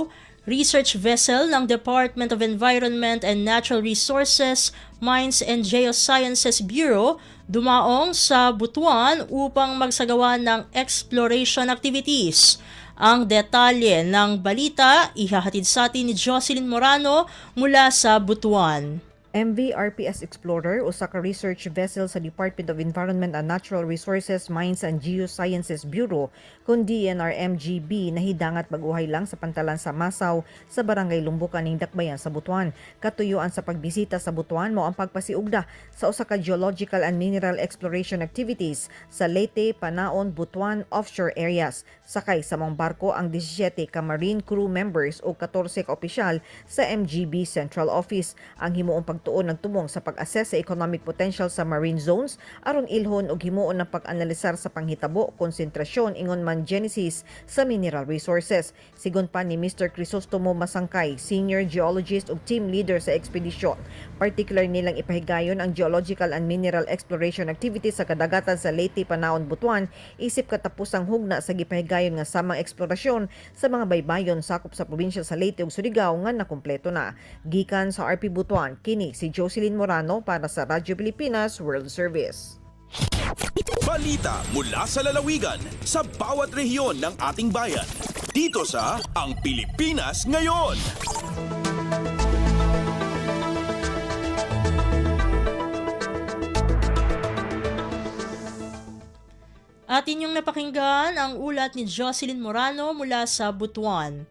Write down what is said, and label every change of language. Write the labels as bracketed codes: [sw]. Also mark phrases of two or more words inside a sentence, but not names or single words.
[tl] Research vessel ng Department of Environment and Natural Resources, Mines and Geosciences Bureau dumaong sa Butuan upang magsagawa ng exploration activities. Ang detalye ng balita ihahatid sa atin ni Jocelyn Morano mula sa Butuan. [ceb] MV RPS Explorer usa ka research vessel sa Department of Environment and Natural Resources, Mines and Geosciences Bureau kun DNR-MGB nahidangat baguhay lang sa pantalan sa Masaw sa barangay Lumbukan ning Dakbayan sa Butuan. Katuyuan sa pagbisita sa Butuan mo ang pagpasiugda sa usa ka [en] geological and mineral exploration activities [ceb] sa Leyte, Panaon, Butuan [en] offshore areas. [ceb] Sakay sa mga barko ang 17 ka [en] marine crew members [ceb] o 14 ka opisyal sa MGB Central Office. Ang himuong pagtuon nagtumong sa pag-assess sa [en] economic potential [ceb] sa [en] marine zones [ceb] aron ilhon og himuon ng pag-analisar sa panghitabo, konsentrasyon ingon man genesis sa [en] mineral resources. [ceb] Sigon pa ni Mr. Crisostomo Masangkay, [en] senior geologist [ceb] ug [en] team leader [ceb] sa ekspedisyon, particular nilang ipahigayon ang [en] geological and mineral exploration activities [ceb] sa kadagatan sa Leyte, Panaon, Butuan isip katapusang hugna sa gipahigayon nga samang eksplorasyon sa mga baybayon sakop sa probinsya sa Leyte ug Surigao nga nakumpleto na. Gikan sa RP Butuan, kini si Jocelyn Morano para sa Radyo Pilipinas World Service. [tl] Balita mula sa lalawigan sa bawat rehiyon ng ating bayan. Dito sa Ang Pilipinas Ngayon. Atin yung napakinggan ang ulat ni Jocelyn Morano mula sa Butuan.